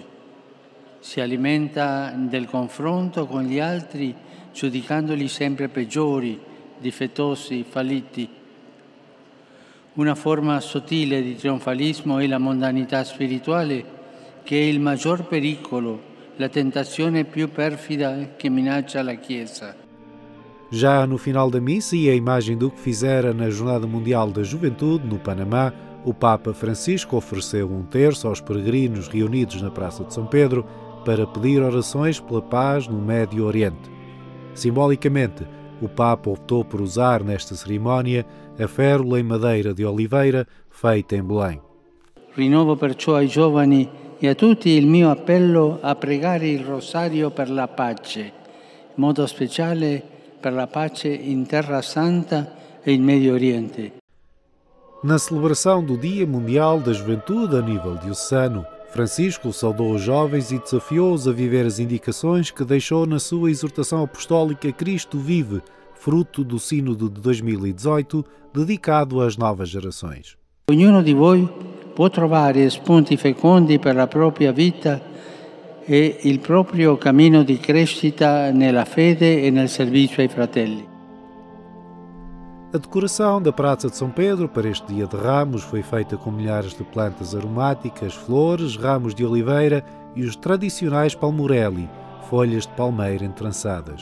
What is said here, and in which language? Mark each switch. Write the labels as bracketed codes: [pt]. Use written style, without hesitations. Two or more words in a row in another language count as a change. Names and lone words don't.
[it] Si alimenta del confronto con gli altri, giudicandoli sempre peggiori, difettosi, falliti. Una forma sottile di trionfalismo è la mondanità spirituale, che è il maggior pericolo, la tentazione più perfida che minaccia la Chiesa. [pt] Já no final da missa e a imagem do que fizera na Jornada Mundial da Juventude, no Panamá, o Papa Francisco ofereceu um terço aos peregrinos reunidos na Praça de São Pedro para pedir orações pela paz no Médio Oriente. Simbolicamente, o Papa optou por usar nesta cerimónia a férula em madeira de oliveira feita em Belém. [it] Rinnovo perciò ai giovani e a tutti il mio appello a pregare il rosario per la pace, in modo speciale per la pace in Terra Santa e in Medio Oriente. [pt] Na celebração do Dia Mundial da Juventude a nível diocesano, Francisco saudou os jovens e desafiou-os a viver as indicações que deixou na sua exortação apostólica Cristo Vive, fruto do Sínodo de 2018, dedicado às novas gerações. [it] Ognuno di voi può trovare spunti fecondi per la propria vita e il proprio cammino di crescita nella fede e nel servizio ai fratelli. [pt] A decoração da Praça de São Pedro para este Dia de Ramos foi feita com milhares de plantas aromáticas, flores, ramos de oliveira e os tradicionais palmorelli, folhas de palmeira entrançadas.